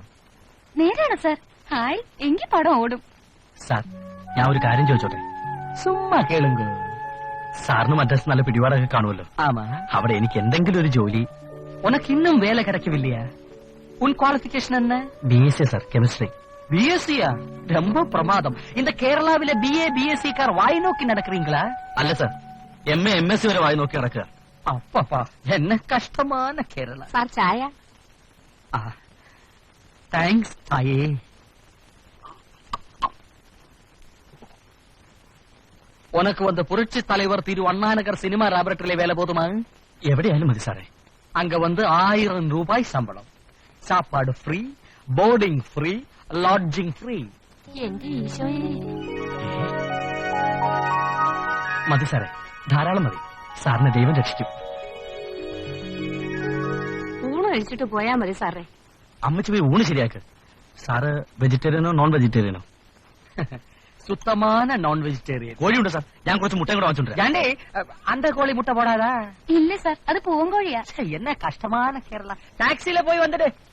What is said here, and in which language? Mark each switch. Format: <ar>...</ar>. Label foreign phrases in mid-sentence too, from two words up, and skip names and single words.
<ml>നേരാണോ സർ? ഹായ്, എങ്കിൽ പടം ഓടും. സാർ, ഞാൻ ഒരു കാര്യം ചോദിച്ചോട്ടെ?</ml> <ta>சும்மா கேளுங்கோ.</ta> <ml>സാറിന് മദ്രാസ് നല്ല പിടിപാടൊക്കെ കാണുമല്ലോ.</ml> <ta>ആമാ.</ta> <ml>അവിടെ എനിക്ക് എന്തെങ്കിലും ഒരു ജോലി.</ml> <ta>உனக்கு இன்னும் வேலை கிடைக்கவில்லையா? உன் குவாலிஃபிகேஷன் என்ன?</ta> <ml>BSc സാർ, കെമിസ്ട്രി.</ml> <ta>BSc-யா? ரொம்ப பிரமாதம். இந்த கேரளாவில BA BSc கார் வாய் நோக்கி நடக்கிறீங்களா?</ta> <ml>അല്ല സാർ, MA MSc വരെ വായി നോക്കി നടക്കുക.</ml> <ta>அப்பப்பா, என்ன கஷ்டமான கேரளா.</ta> <ml>സാർ ചായ?</ml> <ta>தேங்க்ஸ் தாயே. உனக்கு வந்த புரட்சி தலைவர் திரு அண்ணா நகர் சினிமா ലാബറട്ടറിയിലെ വേല போதுமா?</ta> <ml>എവിടെയായാലും മതി സാറേ.</ml> <ta>அங்க வந்து 1000 ரூபாய் சம்பளம். சாப்பாடு</ta> <en>free, boarding free, lodging free.</en> <ml>എന്റെ ഈശോയെ. മതി സാറേ, ധാരാളം മതി. സാറിനെ ദൈവം രക്ഷിക്കും. ഊണ് കഴിച്ചിട്ട് പോയാ മതി സാറേ. അമ്മച്ചി പോയി ഊണ് ശരിയാക്ക്. സാറ് വെജിറ്റേറിയനോ നോൺ വെജിറ്റേറിയനോ?</ml> <ta>சுத்தமான நான் வெஜிடேரியன்.</ta> <ml>കോഴിയുണ്ട് സാർ, ഞാൻ കുറച്ച് മുട്ടയും കൂടെ വാങ്ങിച്ചോണ്ട്.</ml> <ta>ஏண்டே அந்த கோழி முட்டை போடாதா?</ta> <ml>ഇല്ല സർ, അത് പൂവൻകോഴിയാ.</ml> <ta>ச்சே, என்ன கஷ்டமான கேரளா. டாக்ஸில போய் வந்துடு.</ta>